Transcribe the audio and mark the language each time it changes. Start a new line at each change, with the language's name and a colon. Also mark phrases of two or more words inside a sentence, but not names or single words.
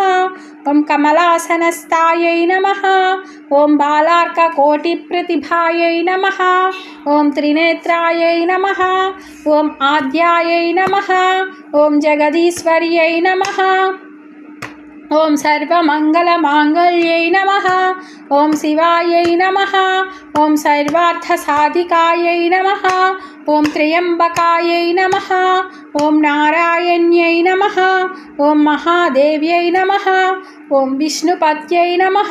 Sanskrit: ओं कमलासनस्थायै नमः। ओं बालार्ककोटिप्रतिभायै नमः। ओं त्रिनेत्रायै नमः। ओं आद्यायै नमः। ओं जगदीश्वर्यै नमः। ఓం సర్వమంగళమాంగళ్యై నమః. ఓం శివాయై నమః. ఓం సర్వార్థసాధికాయై నమః. ఓం త్ర్యంబకాయై నమః. ఓం నారాయణ్యై నమః. ఓం మహాదేవ్యై నమః. ఓం విష్ణుపత్యై నమః.